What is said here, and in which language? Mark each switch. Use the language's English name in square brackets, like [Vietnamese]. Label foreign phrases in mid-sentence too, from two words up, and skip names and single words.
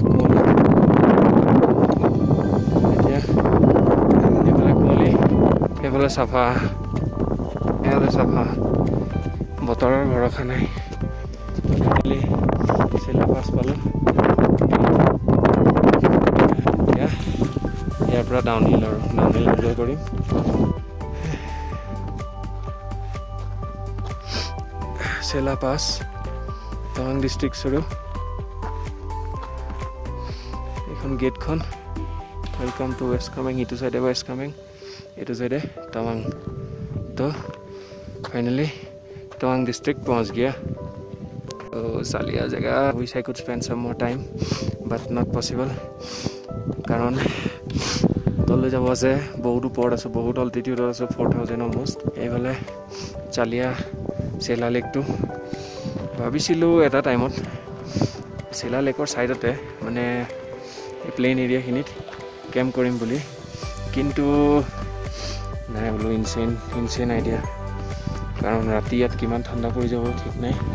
[Assamese] এতিয়া এইফালে কুঁৱলী এইফালে চাফা বতৰৰ ভৰসা নাই চেলা পাছ পালোঁ এতিয়া ইয়াৰ পৰা ডাউনহিল এনজয় কৰিম চেলা পাছ টাৱাং ডিষ্ট্ৰিক্ট চৰু এইখন গেটখন [English] welcome to West Kameng [Assamese] ইটো চাইডে ৱেষ্ট কামেং এইটো চাইডে টাৱাং [Hindi] तो फाइनली तवांग डिस्ट्रिक्ट पहुँच गया तो सालिया जगह [English] wish I could spend some more time but not possible [Assamese] कारण তললৈ যাব আছে বহুত ওপৰত আছে বহুত অল্টিটিউডত আছে 4000 অলমোষ্ট এইফালে চালিয়া চেলা লেকটো ভাবিছিলোঁ এটা টাইমত চেলা লেকৰ ছাইডতে মানে এই প্লেইন এৰিয়াখিনিত কেম্প কৰিম বুলি কিন্তু নাই বোলো [English] insane idea [Assamese] কাৰণ ৰাতি ইয়াত কিমান ঠাণ্ডা পৰি যাব ঠিক নাই